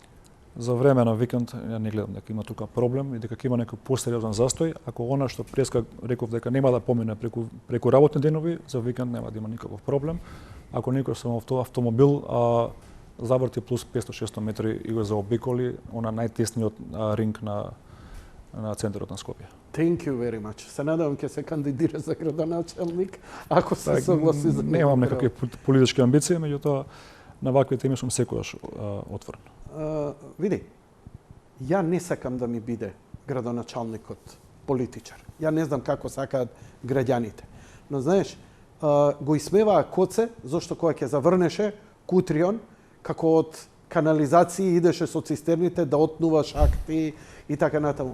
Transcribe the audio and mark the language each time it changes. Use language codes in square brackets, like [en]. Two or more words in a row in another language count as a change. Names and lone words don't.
[mk] За време на викенд ја не гледам дека има тука проблем и дека ќе има некој посериозен застој. Ако она што преска реков дека нема да помине преку работни денови, за викенд нема да има никаков проблем. Ако некој со автомобил заврти плюс 500-600 метри и го заобиколи она најтесниот ринг на центарот на Скопје. [en] Thank you very much. [mk] Се надевам ќе се кандидира за градоначелник, ако се согласи за Немам некакви политички амбиции, меѓутоа на вакви теми сум секогаш отворен. Види, ја не сакам да ми биде градоначалникот политичар. Ја не знам како сакаат граѓаните. Но знаеш, го исмеваа Коце, зашто кога ќе заврнеше Кутрион, како од канализации идеше со цистерните да отнува шахти и така натаму.